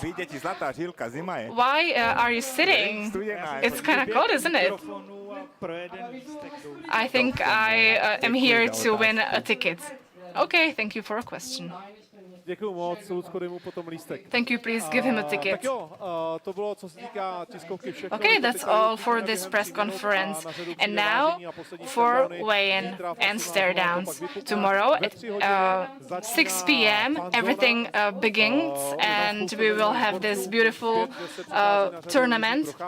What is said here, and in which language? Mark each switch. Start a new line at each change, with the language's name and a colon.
English: Why are you sitting? It's kind of cold, isn't it? I think I am here to win a ticket. Okay, thank you for a question.
Czech: Děkuju moc, Lucko, dej mu potom lístek.
English: Thank you, please give him a ticket.
Czech: Tak jo, to bylo, co se týká tiskovky všechno.
English: Okay, that's all for this press conference. And now for weigh-in and Staredowns. Tomorrow at 6 p.m. everything begins, and we will have this beautiful tournament.